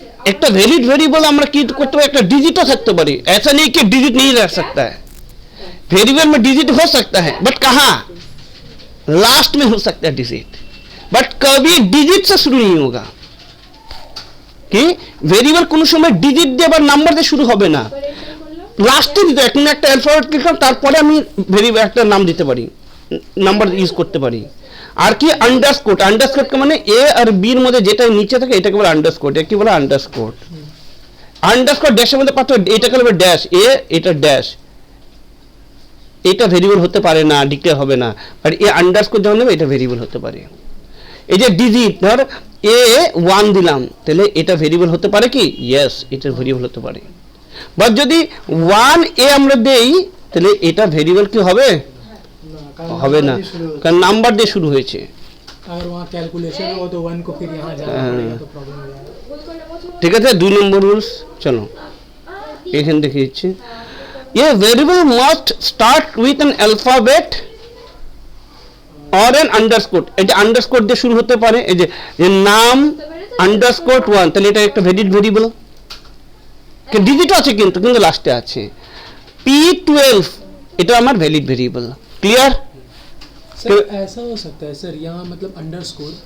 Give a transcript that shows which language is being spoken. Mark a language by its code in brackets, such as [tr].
[hi] एक valid variable [bn] আমরা কি করতে পারি, একটা ডিজিটও থাকতে পারি। [hi] ऐसा नहीं कि डिजिट नहीं रह सकता है। वेरिएबल में डिजिट हो सकता है, बट कहाँ? लास्ट में हो सकता है डिजिट, बट कभी डिजिट से शुरू नहीं होगा। [bn] कि वेरिएबल কোনো সময় ডিজিট দিয়ে বা নাম্বার দিয়ে শুরু হবে না, লাস্টে দিতে এখন একটা অ্যালফাবেট লিখলাম, তারপরে আমি ভেরিয়েবল একটা নাম দিতে পারি, নাম্বার ইউজ করতে পারি। আর কি আন্ডারস্কোর, আন্ডারস্কোর মানে এ আর বির মধ্যে যেটা নিচে থাকে এটাকে বলে আন্ডারস্কোর, এটা কি বলে আন্ডারস্কোর। আন্ডারস্কোর ড্যাশের মধ্যে পার্থক্য, এটাকে বলে ড্যাশ এ, এটা ড্যাশ, এটা ভেরিয়েবল হতে পারে না, ডিক্লেয়ার হবে না, বাট এ আন্ডারস্কোর যখন নেবে এটা ভেরিয়েবল হতে পারে। এই যে ডিজিট ধর এ 1 দিলাম, তাহলে এটা ভেরিয়েবল হতে পারে কি, ইয়েস এটা ভেরিয়েবল হতে পারে। বাট যদি 1 এ আমরা দেই তাহলে এটা ভেরিয়েবল কি হবে, হবে না, কারণ নাম্বার দিয়ে শুরু হয়েছে। [hi] अगर वहाँ कैलकुलेशन हो तो 1 को फिर यहाँ जाना पड़ेगा तो प्रॉब्लम हो जाएगा। [bn] ঠিক আছে, 2 নম্বর রুলস, চলো এখানে দেখে দিচ্ছি। [en] a variable must start with an alphabet or an underscore, [bn] এটা আন্ডারস্কোর দিয়ে শুরু হতে পারে। এই যে নাম আন্ডারস্কোর 1, তাহলে এটা একটা ভ্যালিড ভেরিয়েবল, ডিজিট আছে কিন্তু কিন্তু লাস্টে আছে। P12 এটা আমার ভ্যালিড ভেরিয়েবল, ক্লিয়ার। [hi] सर ऐसा हो सकता है सर, यहाँ मतलब अंडरस्कोर